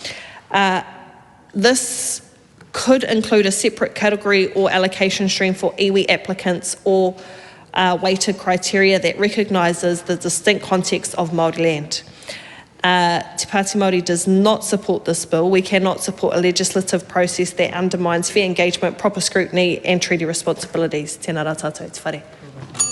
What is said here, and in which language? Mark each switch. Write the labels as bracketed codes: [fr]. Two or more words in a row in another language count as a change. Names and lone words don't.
[en] This could include a separate category or allocation stream for iwi applicants or weighted criteria that recognises the distinct context of Māori land. Te Pāti Māori does not support this bill. We cannot support a legislative process that undermines fair engagement, proper scrutiny and treaty responsibilities. [mi] Tēnā rā tātou, te whare.